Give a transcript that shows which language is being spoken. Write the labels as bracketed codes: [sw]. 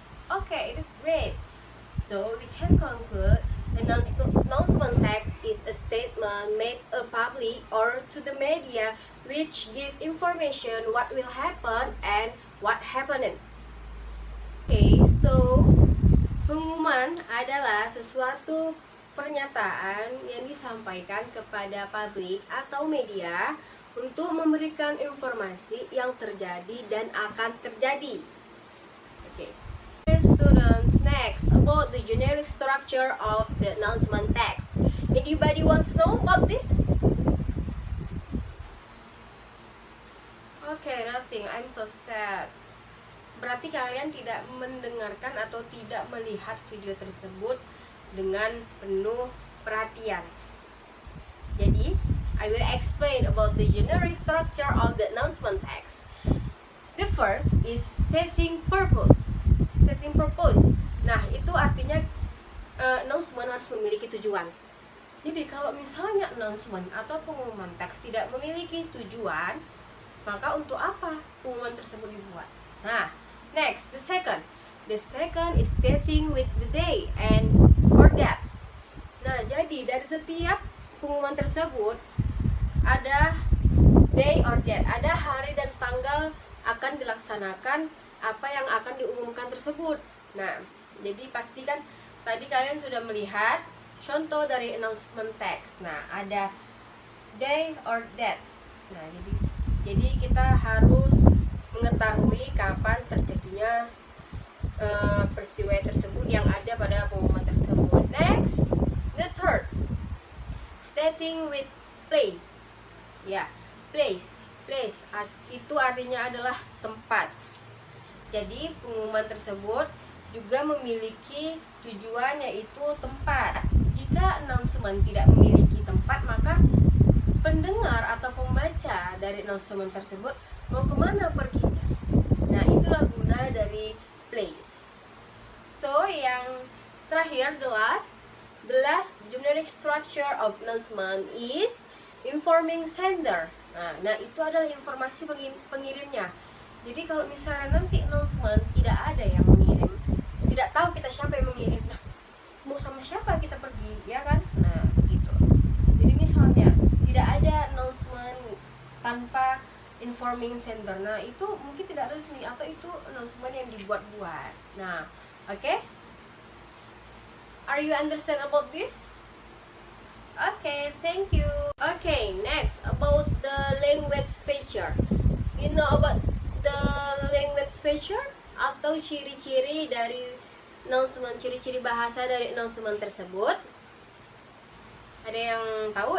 [en] Okay, it is great. So we can conclude announcement text is a statement made public or to the media which give information what will happen and what happened. [id] Okay, so pengumuman adalah sesuatu pernyataan yang disampaikan kepada publik atau media untuk memberikan informasi yang terjadi dan akan terjadi. [en] Okay. Students, next about the generic structure of the announcement text. Anybody want to know about this? Okay, nothing. I'm so sad. [id] Berarti kalian tidak mendengarkan atau tidak melihat video tersebut dengan penuh perhatian. Jadi, [en] I will explain about the generic structure of the announcement text. The first is stating purpose. Stating purpose. [id] Nah, itu artinya announcement harus memiliki tujuan. Jadi, kalau misalnya announcement atau pengumuman teks tidak memiliki tujuan, maka untuk apa pengumuman tersebut dibuat? [en] Nah, next, the second. The second is stating with the day and or that. [id] Nah, jadi dari setiap pengumuman tersebut ada [en] day or date, [id] ada hari dan tanggal akan dilaksanakan apa yang akan diumumkan tersebut. Nah, jadi pastikan tadi kalian sudah melihat contoh dari announcement text. Nah, ada [en] day or date. [id] Nah, jadi kita harus mengetahui kapan terjadinya peristiwa tersebut yang ada pada pengumuman tersebut. [en] Next, the third, stating with place. [id] Ya, place itu artinya adalah tempat. Jadi pengumuman tersebut juga memiliki tujuan, yaitu tempat. Jika announcement tidak memiliki tempat, maka pendengar atau pembaca dari announcement tersebut mau kemana perginya. Nah, itulah guna dari place. [en] So, [id] yang terakhir, [en] the last generic structure of announcement is informing sender. [id] Nah itu adalah informasi pengirimnya. Jadi kalau misalnya nanti announcement tidak ada yang mengirim, tidak tahu kita siapa yang mengirim, nah mau sama siapa kita pergi, ya kan? Nah gitu. Jadi misalnya tidak ada announcement tanpa informing sender, nah itu mungkin tidak resmi atau itu announcement yang dibuat-buat. Nah, oke? [en] Are you understand about this? Okay, thank you. Okay, next about the language feature. You know about the language feature [id] atau ciri-ciri dari announcement, ciri-ciri bahasa dari announcement tersebut? Ada yang tahu?